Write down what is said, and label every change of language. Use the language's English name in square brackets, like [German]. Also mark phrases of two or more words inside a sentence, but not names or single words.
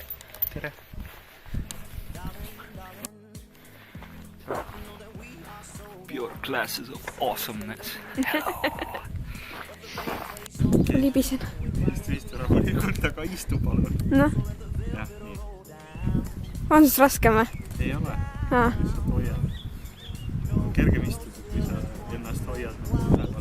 [Estonian] Tere! [English] Pure glasses of awesomeness. [Estonian] Libisen. Istu rahulikult, aga istu palun. Noh, Jah, nii. on sest raskem või? Ei ole. Lihtsalt hoiad. Kergem istuda, kui sa ennast hoiad üleval.